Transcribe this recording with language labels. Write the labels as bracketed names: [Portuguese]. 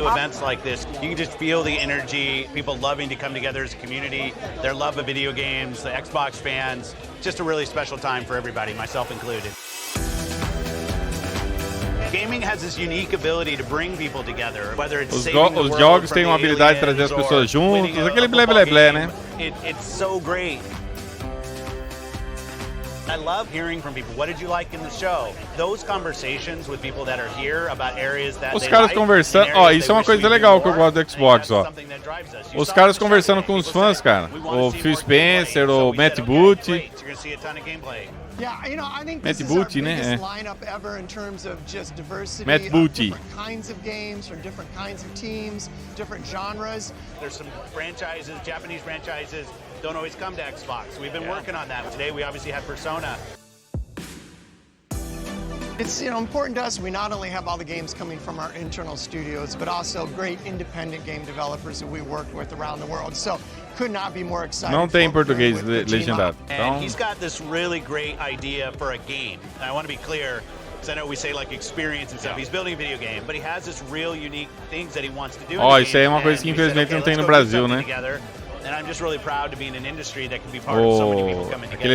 [English] to events like this. You can just feel the energy, people loving to come together as a community, their love of video games, the Xbox fans. Just a really special time for everybody, myself included. Gaming has this unique ability to bring people together, whether it's [Portuguese] Os jogos têm uma habilidade de trazer as pessoas juntos, aquele blé blé blé, né? [English] It's so great. I love hearing from people. What did you like in the show? Those conversations with people that are here about areas that [Portuguese] Os caras conversando, ó, isso é uma coisa legal que eu gosto do Xbox, ó. Os caras conversando com os fãs, cara. O Phil Spencer, o Matt Booty. [English] Yeah, you know, I think [Portuguese] Matt [English] this is our [Portuguese] Booty, né? [English] biggest lineup ever in terms of just diversity [Portuguese] Matt Booty. [English] of different kinds of games from different kinds of teams, different genres. There's some franchises, Japanese franchises, don't always come to Xbox. We've been working on that. Today we obviously have Persona. It's important to us. We not only have all the games coming from our internal studios, but also great independent game developers that we work with around the world. So could not be more excited. [Portuguese] Não tem em português legendado. [English] And he's got this really great idea for a game. And I want to be clear, because I know we say like experience and stuff. He's building a video game, but he has this real unique things that he wants to do. [Portuguese] Ó, isso aí é uma coisa que infelizmente não tem no Brasil, né? [English] And I'm just really proud to be in an industry that can be part of so many people coming together.